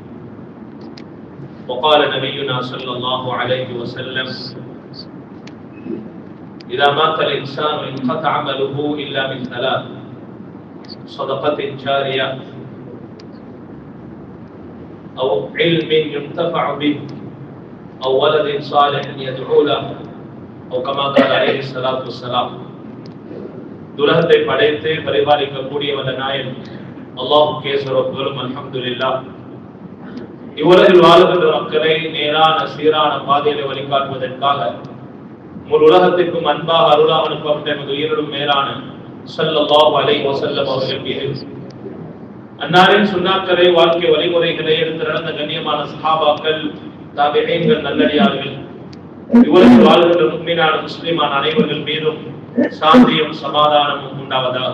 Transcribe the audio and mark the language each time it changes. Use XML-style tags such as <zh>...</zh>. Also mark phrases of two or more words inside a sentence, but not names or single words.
<ar>وقال نبينا صلى الله عليه وسلم إذا مات الإنسان انقطع عمله إلا من ثلاث صدقة جارية أو علم ينتفع به أو ولد صالح يدعو له أو كما قال عليه الصلاة والسلام.</ar> <ta>துலகத்தை படைத்து பரிபாலிக்கக்கூடிய வல்ல நாயன் அல்லாஹ்வுக்கே சர்வபுகழும். அல்ஹம்துலில்லாஹ். இவ்வுலகில் வாழுகின்ற மக்களை நேரான சீரான பாதையிலே வழிகாட்டுவதற்காக முழு உலகத்திற்கும் அன்பாக அருளாக அனுப்பப்பட்ட எமது உயிரிலும் மேலான</ta> <ar>صلى الله عليه وسلم</ar> <ta>அவர்கள் மீது அன்னாரின் சுன்னாக்களை வாழ்க்கை வழிமுறைகளை எடுத்து நடந்த கண்ணியமான சஹாபாக்கள் தாபிஈன்கள் நல்லடியார்கள் இவ்வுலகில் வாழ்கின்ற முஃமினான முஸ்லிமான அனைவர்கள் மீதும் சாந்தியும் சமாதானமும் உண்டாவதாக.</ta>